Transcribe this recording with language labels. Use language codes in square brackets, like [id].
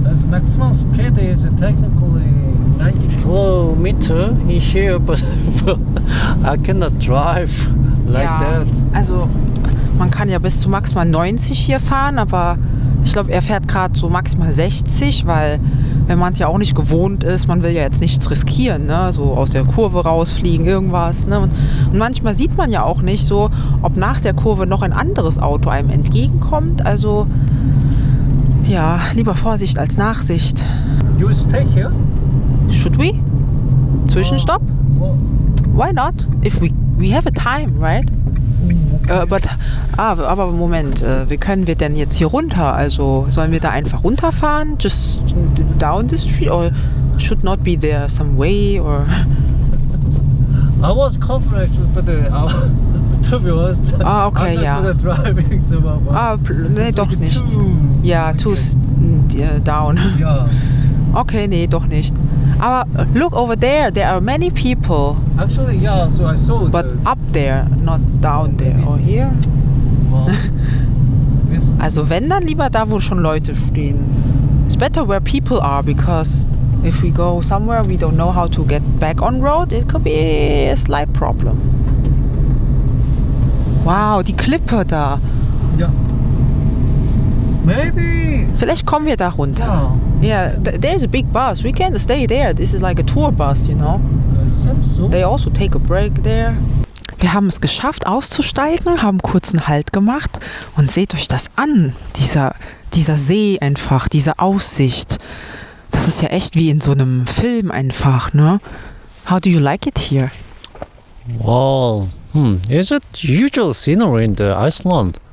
[en] Maximum speed is technically 90 kilometer in here, but I cannot drive like that. [de] Also man kann ja bis zu maximal 90 hier fahren, aber ich glaube, er fährt gerade so maximal 60, weil wenn man es ja auch nicht gewohnt ist, man will ja jetzt nichts riskieren, ne? So aus der Kurve rausfliegen, irgendwas. Ne? Und manchmal sieht man ja auch nicht so, ob nach der Kurve noch ein anderes Auto einem entgegenkommt. Also ja, lieber Vorsicht als Nachsicht. [en] You stay here? Should we? Zwischenstopp? Why not? If we have a time, right? [de] Aber Moment, wie können wir denn jetzt hier runter? Also sollen wir da einfach runterfahren? [en] Just down the street? Or should not be there some way? Or I was concentrated, but to be honest, okay, I'm not good at driving, so [de] nee, doch nicht. Ja, [en] too down. Yeah. [de] Okay, nee, doch nicht. Aber [en] look over there are many people. Actually, yeah, so I saw But up there, not down there. Or here? Well, [de] Also wenn, dann lieber da, wo schon Leute stehen. [en] It's better where people are, because if we go somewhere we don't know how to get back on road, it could be a slight problem. [de] Wow, die Klippe da. [en] Yeah. Maybe. [de] Vielleicht kommen wir da runter. [en] Yeah, there's a big bus. We can stay there. This is like a tour bus, you know. So. They also take a break there. [de] Wir haben es geschafft, auszusteigen, haben kurz einen Halt gemacht und seht euch das an. Dieser See einfach, diese Aussicht. Das ist ja echt wie in so einem Film einfach, ne? [en] How do you like it here? Well, is it usual scenery in the Iceland?